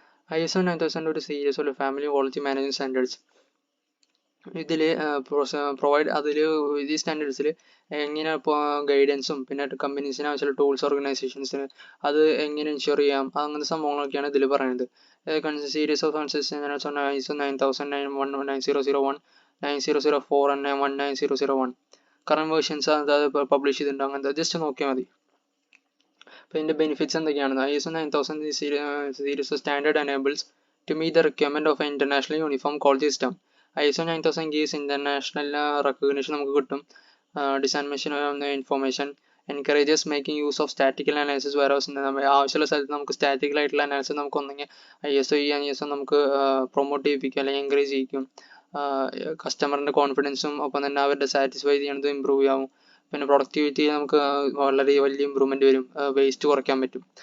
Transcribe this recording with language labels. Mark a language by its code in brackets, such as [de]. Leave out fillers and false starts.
[ml] ISO 9000 ഒരു series ഉള്ള family quality management standards. ഇതിൽ പ്രൊവൈഡ് ഈ സ്റ്റാൻഡേർഡ്സിൽ എങ്ങനെ ഗൈഡൻസും പിന്നെ കമ്പനീസിന് ആവശ്യമുള്ള ടൂൾസ് ഓർഗനൈസേഷൻസിന് അത് എങ്ങനെ എൻഷുർ ചെയ്യാം, അങ്ങനത്തെ സംഭവങ്ങളൊക്കെയാണ് ഇതിൽ പറയുന്നത്. [en] Series of standards ISO 9000, 9001, 9004 and 19001. [ml] Current versions അതായത് പബ്ലിഷ് ചെയ്തിട്ടുണ്ട്. അങ്ങനത്തെ ജസ്റ്റ് നോക്കിയാൽ മതി. അപ്പോൾ ഇതിൻ്റെ ബെനിഫിറ്റ്സ് എന്തൊക്കെയാണ്? [en] ISO 9000 series standard enables to meet the requirement of an international uniform quality system. ISO 9000 gives international recognition [ml] നമുക്ക് കിട്ടും. [en] Dissemination of information encourages making use of statistical analysis. [ml] whereas ആവശ്യമുള്ള സ്ഥലത്ത് നമുക്ക് സ്റ്റാറ്റിക്കൽ ആയിട്ടുള്ള അനാലിസിസ് നമുക്ക് ഒന്നെങ്കിൽ ISO നമുക്ക് പ്രൊമോട്ട് ചെയ്യിപ്പിക്കും അല്ലെങ്കിൽ എൻകറേജ് ചെയ്യിക്കും. കസ്റ്റമറിൻ്റെ കോൺഫിഡൻസും ഒപ്പം തന്നെ അവരുടെ സാറ്റിസ്ഫൈ ചെയ്യണത് ഇമ്പ്രൂവ് ആവും. പിന്നെ പ്രൊഡക്ടിവിറ്റി നമുക്ക് വളരെ വലിയ ഇമ്പ്രൂവ്മെന്റ് വരും, വേസ്റ്റ് കുറയ്ക്കാൻ പറ്റും.